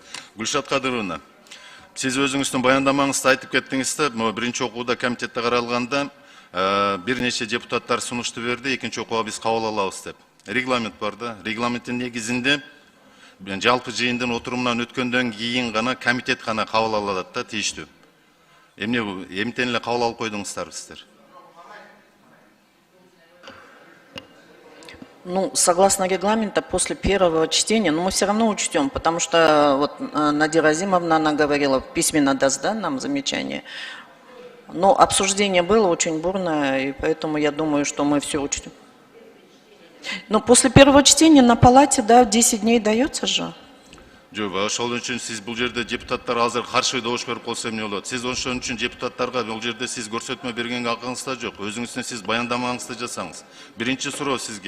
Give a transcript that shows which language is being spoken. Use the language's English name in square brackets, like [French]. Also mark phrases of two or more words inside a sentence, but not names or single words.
[Kyrgyz] Гүлшат Кадыровна, сиз өзүңүздүн баяндамаңызда айтып кеттиңиз да, биринчи окууда комитетте каралганда бир нече депутаттар сунушту берди, экинчи окууга биз кабыл алабыз деп. Регламент бар да, регламенттин негизинде жалпы жыйындын отурумунан өткөндөн кийин гана комитет гана кабыл алат да, тийиштүү. Эмнен эле кабыл алып койдуңуздар сиздер? [Russian] Ну, согласно регламенту, после первого чтения, но мы все равно учтем, потому что вот Надира Азимовна, она говорила, письменно даст, да, нам замечание. Но обсуждение было очень бурное, и поэтому я думаю, что мы все учтем. Но после первого чтения на палате, да, 10 дней дается же. [Kyrgyz] Жок, ошол үчүн сиз бул жерде депутаттар азыр каршы добуш берип койсо эмне болот? Сиз ошон үчүн депутаттарга бул жерде сиз көрсөтмө бергенге акыңыз да жок. Өзүңүздүн сиз баяндамаңызды жасаңыз. Биринчи суроо сизге.